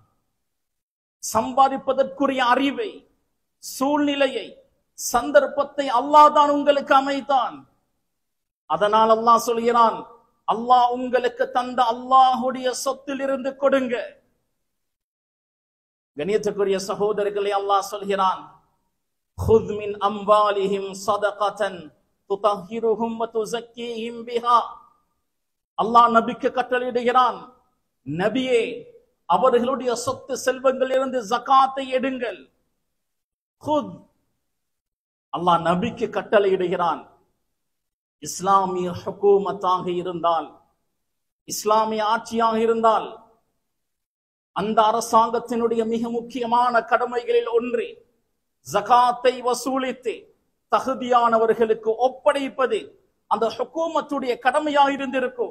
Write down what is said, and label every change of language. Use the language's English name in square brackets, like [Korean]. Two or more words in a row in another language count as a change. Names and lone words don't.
[Tamil] சம்பாதிப்பதற்குரிய அறிவை, சூழ்நிலையை, சந்தர்ப்பத்தை அல்லாஹ் தான் உங்களுக்கு அமைத்தான். அதனால் அல்லாஹ் சொல்கிறான், அல்லாஹ் உங்களுக்கு தந்த அல்லாஹ்வுடைய சொத்தில் இருந்து கொடுங்க. கண்ணியத்துக்குரிய சகோதரர்களே, அல்லாஹ் சொல்கிறான் [Arabic] خذ من أموالهم صدقة تطهرهم وتزكيهم بها. [Tamil] அல்லாஹ் நபிக்கு கட்டளையிடுகிறான், நபியே அவர்களுடைய சொத்து செல்வங்களிலிருந்து ஜகாத்தை எடுங்கள். குத், அல்லாஹ் நபிக்கு கட்டளையிடுகிறான். இஸ்லாமிய ஹுகூமத்தாக இருந்தால், இஸ்லாமிய ஆட்சியாக இருந்தால், அந்த அரசாங்கத்தினுடைய மிக முக்கியமான கடமைகளில் ஒன்று ஜகாத்தை வசூலித்து தகுதியானவர்களுக்கு ஒப்படைப்பது அந்த ஹுகூமத்துடைய கடமையாக இருந்திருக்கும்.